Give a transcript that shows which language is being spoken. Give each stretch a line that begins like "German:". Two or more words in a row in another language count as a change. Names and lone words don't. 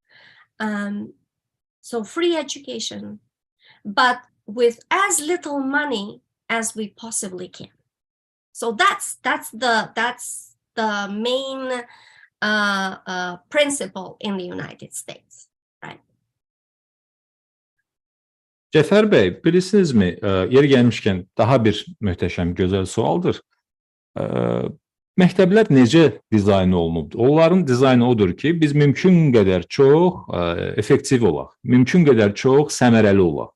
English: So free education, but with as little money as we possibly can. So that's the main principle in the United States, right?
Azerbaijani: Cəfər bəy, bilirsinizmi, yeri gəlmişkən daha bir möhtəşəm, gözəl sualdır. Məktəblər necə dizayn olunubdur? Onların dizaynı odur ki, biz mümkün qədər çox effektiv olaq, mümkün qədər çox səmərəli olaq.